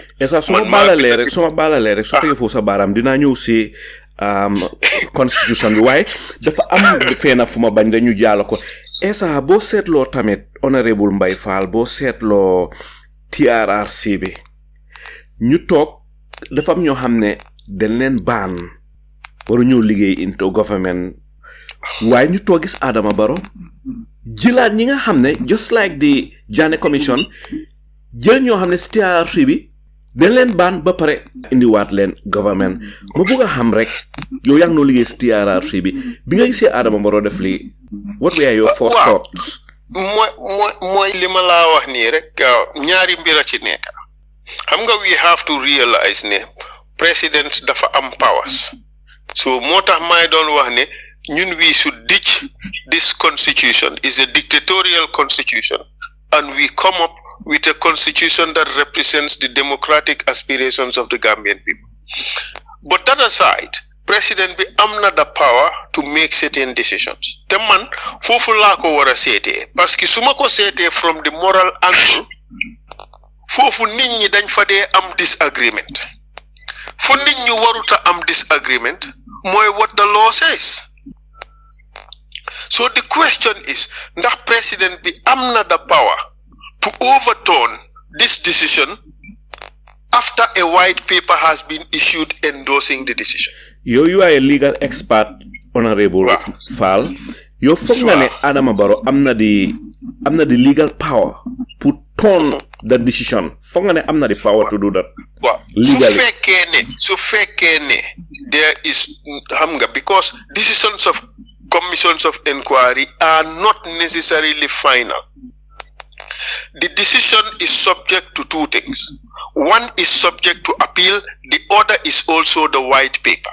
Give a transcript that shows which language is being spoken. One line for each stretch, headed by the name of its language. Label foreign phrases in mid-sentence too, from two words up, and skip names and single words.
Wolof: Esa suma balale rek so tege fo sa baram dina ñew ci constitution bi waaye dafa am feena fuma bañ dañu jaala ko esa bo setlo tamit Honourable Mbay Faal bo setlo TRRC bi ñu tok dafa am ñoo xamne dañ leen ban waru ñew liggéey
English: into government
Wolof: waaye ñu tok gis Adama Barrow jilaat ñi nga xamne
English: just like the Janneh commission
Wolof: jël ñoo xamne TRRC bi dañ leen ban ba pare indi waat leen government ma bëgg a xam rek yow yaa ngi noo liggéey TRRC bi nga gisee Adama Barrow def lii
English: what were your first thoughts?
Wolof: mooy li ma laa wax nii rek ñaari mbir a ci nekk xam nga
English: we have to realize
Wolof: ne president dafa am powers so moo tax may doon wax ne ñun
English: we should ditch this constitution is a dictatorial constitution and we come up with a constitution that represents the democratic aspirations of the Gambian people. But that aside,
Wolof: President bi amna
English: the power to make certain decisions.
Wolof: Te man fofu la ko wara sété parce que suma ko sété
English: from the moral angle
Wolof: fofu nit ñi dañ fa dé am disagreement. Fu nit ñi waruta am disagreement moy
English: what the law says. So the question is,
Wolof: ndax President bi amna
English: the power to overturn this decision after a white paper has been issued endorsing the decision. You are a legal expert, Honourable Faal. You
Wolof: foog nga ne
English: Adama Barrow amna the legal power to turn the decision.
Wolof: Foog nga ne am na
English: the power to do that. Well, legally. So there is hamga because decisions of commissions of inquiry are not necessarily final. The decision is subject to two things. One is subject to appeal, the other is also the white paper.